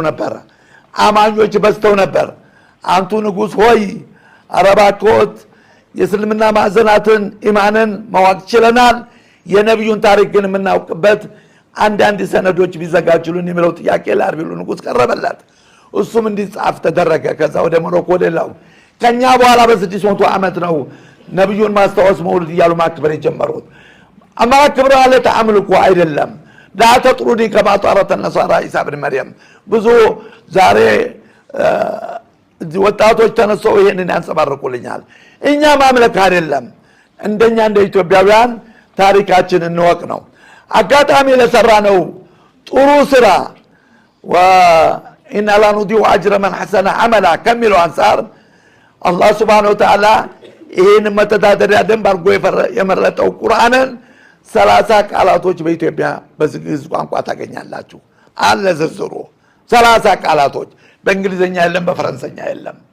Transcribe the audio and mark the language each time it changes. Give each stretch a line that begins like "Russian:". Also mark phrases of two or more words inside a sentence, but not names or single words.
Amharic: ነበር፣ አማኞች በዝተው ነበር። አንቱ ንጉስ ሆይ አረባኮት የእስልምና ማዕዘናትን ኢማንን ማወቅ ችለናል፣ የነቢዩን ታሪክ ግን የምናውቅበት አንዳንድ ሰነዶች ቢዘጋጁልን የሚለው ጥያቄ ለአርቢሉ ንጉስ ቀረበላት። እሱም እንዲጻፍ ተደረገ። ከዛ ወደ ሞሮኮ ወደላው ከኛ በኋላ በ600 ዓመት ነው ነብዩን ማስተዋወስ መውሊድ እያሉ ማክበር የጀመሩት። ማክበር ማለት አምልኮ አይደለም።
Arabic: لا تطردني كما طارت النصارى عيسى بن مريم
Amharic: ብዙ ዛሬ ወጣቶች ተነስተው ይሄንን ያንጸባርቁልኛል። እኛ ማምለክ አይደለም፣ እንደኛ እንደ ኢትዮጵያውያን ታሪካችን እንወቅ ነው። አጋጣሚ ለሰራ ነው ጥሩ ስራ
Arabic: وإن لا نضيع أجر من حسن عملا
Amharic: ከሚለው አንፃር አላህ
Arabic: سبحانه وتعالى
Amharic: ይሄን መተዳደሪያ ደንብ አድርጎ የመረጠው ቁርአንን 30 ቃላቶች በኢትዮጵያ በግዕዝ ቋንቋ ታገኛላችሁ። አለ ዝርዝሩ 30 ቃላቶች በእንግሊዘኛ የለም፣ በፈረንሳይኛ የለም።